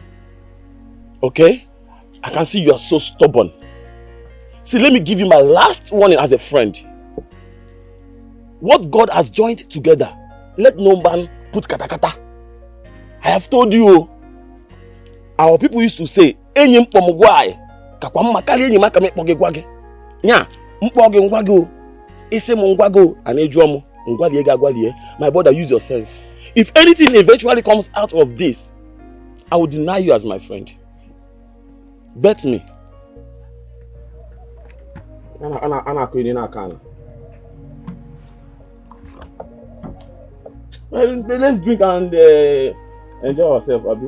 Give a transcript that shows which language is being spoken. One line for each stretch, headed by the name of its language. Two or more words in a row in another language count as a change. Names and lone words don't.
English: Okay? I can see you are so stubborn. See, let me give you my last warning as a friend. What God has joined together, let no man put kata. I have told you. Our people used to say,
Igbo: "Enyim pomugwai, kakwa makali enyim akame pogegwage." Nya, mpoge ngwago, ise mungwago, anejuomo, ngwali ega gwali.
English: My brother, use your sense. If anything eventually comes out of this, I will deny you as my friend. Bet me. Well, let's drink and enjoy ourselves, Abi.